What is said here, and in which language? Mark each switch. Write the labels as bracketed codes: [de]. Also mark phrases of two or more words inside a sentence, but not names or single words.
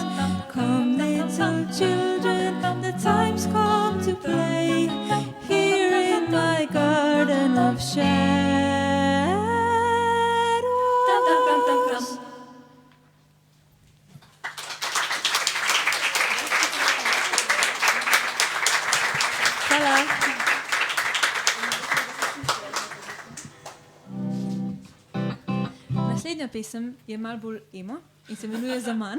[en] Come little children, the time's come to play here in my garden of shadows. [sl] Hvala. Naslednja pesem je malo bolj emo in se imenuje Zaman.